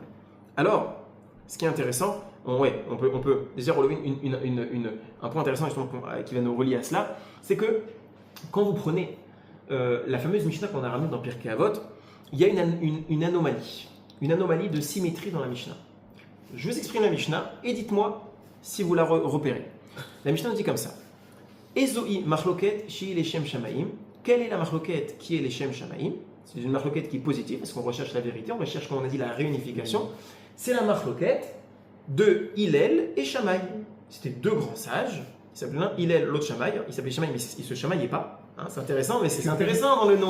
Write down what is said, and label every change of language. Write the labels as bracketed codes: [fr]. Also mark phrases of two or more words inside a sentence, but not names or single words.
[fr] Alors, ce qui est intéressant, on peut déjà relever un point intéressant justement, qui va nous relier à cela, c'est que quand vous prenez la fameuse Mishnah qu'on a ramenée dans Pirkei Avot, il y a une anomalie de symétrie dans la Mishnah. Je vous exprime la Mishnah et dites-moi si vous la repérez. La Mishnah nous dit comme ça. [he] איזו מחלוקת שהיא לשם שמים. [fr] Quelle est la machloket qui est [he] לשם שמים? [fr] C'est une machloket qui est positive parce qu'on recherche la vérité, on recherche, comme on a dit, la réunification. C'est la machloket de Hillel et Shammai. C'était deux grands sages. Il s'appelait l'un Hillel, l'autre Shammai. Il s'appelait Shammai, mais il se chamaillait pas. Hein, c'est intéressant, mais c'est intéressant dans le nom.